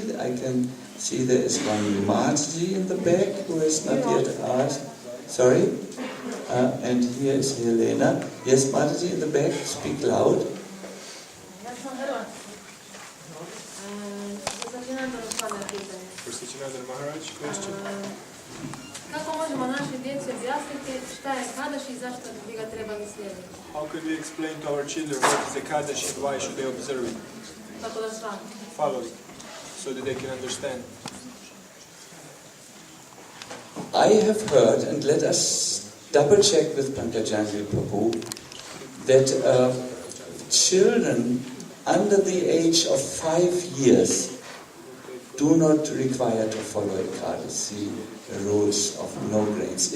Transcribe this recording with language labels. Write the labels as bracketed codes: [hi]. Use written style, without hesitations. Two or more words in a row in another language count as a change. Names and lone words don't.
[en] I can see there is one Mataji in the back who has not yet asked. Sorry? And here is Helena. Yes, Mataji in the back, speak loud. For Sacinandana Maharaj, question. [bs] Kako možemo našoj djeci objasniti šta je kadaš i zašto bi ga trebali slijediti? [en] How could we explain to our children what is the Kaddish and why should they observe it? [bs] Tako da shvate. [en] Follow it, so that they can understand. I have heard, and let us double check with Pankajanghri Prabhu, that children under the age of 5 years do not require to follow Ekadasi rules of no grains.